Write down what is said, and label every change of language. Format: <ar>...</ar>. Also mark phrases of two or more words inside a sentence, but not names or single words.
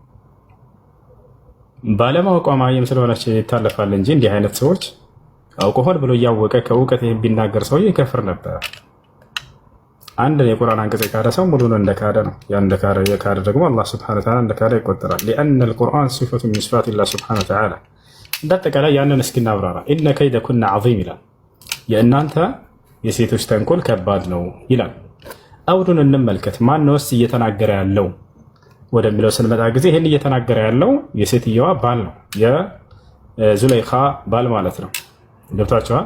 <am>ባለማወቋ ማየም ስለሆነች ይታለፋል እንጂ እንዲህ አይነት ሰዎች አውቆ ሆን ብሎ እያወቀ ከእውቀት ይሄን ቢናገር ሰው ይከፍር ነበር። አንድ የቁርአን አንቀጽ የካደ ሰው ሙሉን እንደካደ ነው። ያን እንደካደ የካደ ደግሞ አላህ</am> <ar>سبحانه وتعالى</ar> <am>እንደካደ ይቆጠራል።</am> <ar>لأن القرآن صفة من صفات الله سبحانه وتعالى</ar> <am>እንደተቀላይ ያንን እስኪ እናብራራ።</am> <ar>إن كيد كنا عظيم</ar> <am>ይላል። የእናንተ የሴቶች ተንኮል ከባድ ነው ይላል። አውዱን እንመልከት። ማን ነውስ እየተናገረ ያለው ወደሚለው ስንመጣ ጊዜ ይሄን እየተናገረ ያለው የሴትየዋ ባል ነው። የዙለይኻ ባል ማለት ነው። ገብታችኋል?</am>